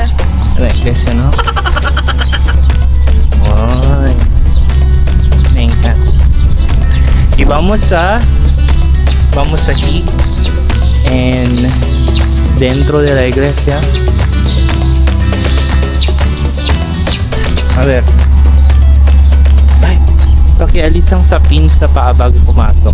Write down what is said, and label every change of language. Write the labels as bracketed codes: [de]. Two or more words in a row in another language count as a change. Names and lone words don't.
[es] La iglesia, ¿no? Ay, me encanta. Y vamos aquí dentro de la iglesia. A ver. [tl] Ay, pakialis ang sapin sa paa bago pumasok.